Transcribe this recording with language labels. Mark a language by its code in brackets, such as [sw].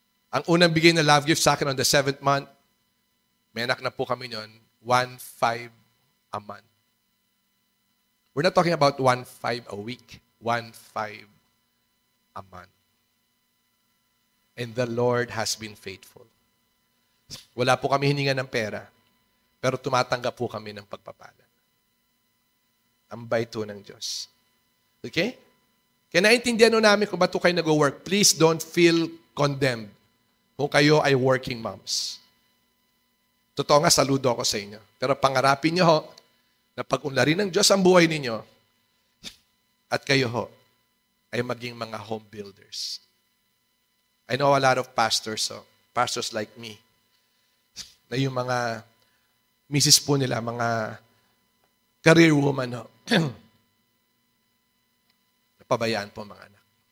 [tl] Ang unang bigay na love gift sa akin [en] on the 7th month, [tl] may anak na po kami nun, [en] 1.5 a month. We're not talking about 1.5 a week, 1.5 a month. And the Lord has been faithful. [tl] Wala po kami hininga ng pera, pero tumatanggap po kami ng pagpapala. Ang bait po ng Diyos. Okay? Kaya naintindihan namin kung ba't kayo nag-work. [en] Please don't feel condemned [tl] kung kayo ay [en] working moms. [tl] Totoo nga, saludo ako sa inyo. Pero pangarapin nyo na pag-unlarin ng Diyos ang buhay ninyo at kayo ay maging mga home builders. [en] I know a lot of pastors, pastors like me, [tl] na yung mga misis po nila, mga career woman, napabayaan po mga anak.